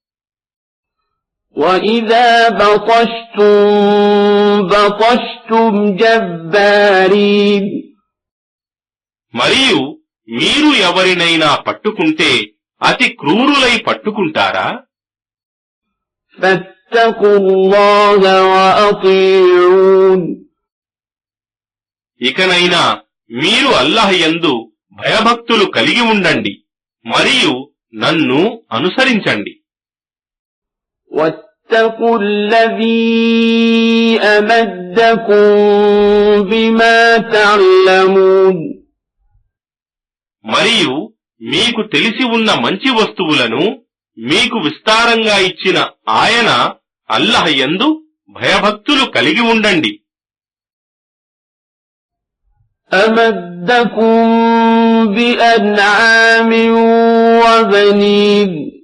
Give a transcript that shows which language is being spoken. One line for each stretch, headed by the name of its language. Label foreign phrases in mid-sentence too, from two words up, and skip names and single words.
Arabic: وَإِذَا بَطَشْتُمْ بَطَشْتُمْ جَبَّارِينَ.
Telugu: మరియు మీరు ఎవరినైనా పట్టుకుంటే అతి క్రూరులై పట్టుకుంటారా?
Arabic: فَاتَّقُوا اللَّهَ وَأَطِيعُونِ.
Telugu: ఇకనైనా మీరు అల్లాహ్ యందు భయభక్తులు కలిగి ఉండండి మరియు నన్ను అనుసరించండి.
Arabic: وَاتَّقُوا الَّذِي أَمَدَّكُم بِمَا تَعْلَمُونَ.
Telugu: మరియు మీకు తెలిసి ఉన్న మంచి వస్తువులను మీకు విస్తారంగా ఇచ్చిన ఆయన అల్లాహ్ యందు భయభక్తులు కలిగి ఉండండి.
Arabic: أمدكم بأنعام وبنين,